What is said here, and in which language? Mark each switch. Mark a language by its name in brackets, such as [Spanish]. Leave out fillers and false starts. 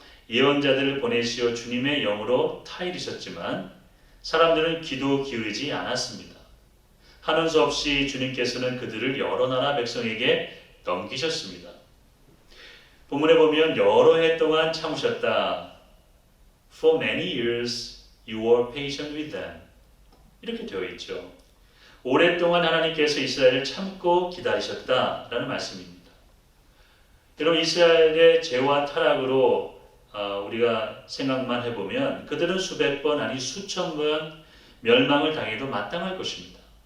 [Korean] 예언자들을 보내시어 주님의 영으로 타이르셨지만 사람들은 귀도 기울이지 않았습니다. 하는 수 없이 주님께서는 그들을 여러 나라 백성에게 넘기셨습니다. 본문에 보면 여러 해 동안 참으셨다. [English] For many years you were patient with them. [Korean] 이렇게 되어 있죠. 오랫동안 하나님께서 이스라엘을 참고 기다리셨다라는 말씀입니다. 여러분, 이스라엘의 죄와 타락으로 우리가 생각만 해보면 그들은 수백 번 아니 수천 번 멸망을 당해도 마땅할 것입니다.